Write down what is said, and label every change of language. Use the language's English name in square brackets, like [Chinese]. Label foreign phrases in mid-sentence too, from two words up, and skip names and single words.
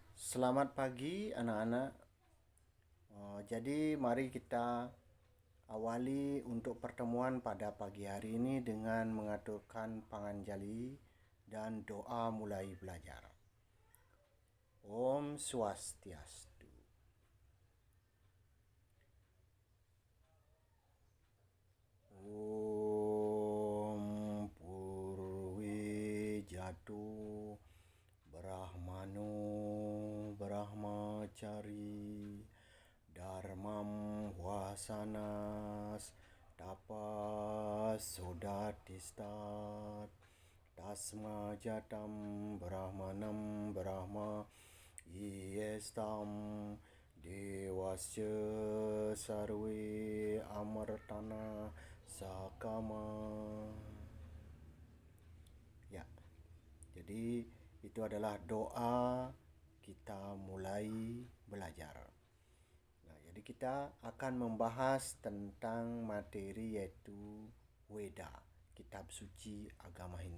[Indonesian] Selamat pagi anak-anak. Jadi mari kita awali untuk pertemuan pada pagi hari ini dengan mengaturkan panganjali dan doa mulai belajar. [Sanskrit] Om Swastiastu. Om Purwi Jatu Brahmano Brahmacari Dharmam Vasanas Tapas Sodatistat Tasma Jatam Brahmanam Brahma Iestam Dewasya Sarve Amartana Sakama. [Indonesian] Ya, jadi itu adalah doa kita mulai belajar. Nah, jadi kita akan membahas tentang materi yaitu Weda, kitab suci agama Hindu.